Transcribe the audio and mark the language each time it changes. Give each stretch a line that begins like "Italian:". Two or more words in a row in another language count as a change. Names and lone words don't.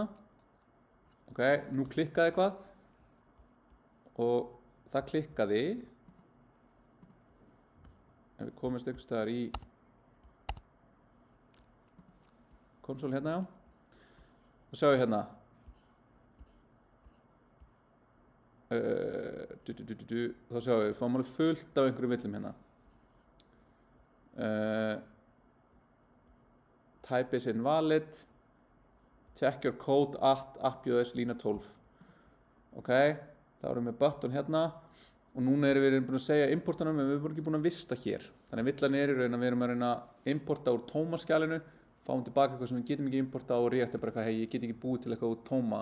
Icelandic: Ok, nú klikkaði eitthvað og það klikkaði ef við komumst einhvers staðar í konsól hérna, og sjáum við hérna þá sjáum við fáum alveg fullt af einhverju villum hérna.
English: Type is invalid, check your code at appjs
Icelandic: lína 12. Ok, þá erum við með button hérna og núna erum við búin að segja importunum en við erum ekki búin að vista hér. Þannig að villan er í raun að við erum að reyna að importa úr tómaskjalinu, fáum tilbaka eitthvað sem við getum ekki importa og React bara eitthvað, hei, ég get ekki búið til eitthvað úr tóma.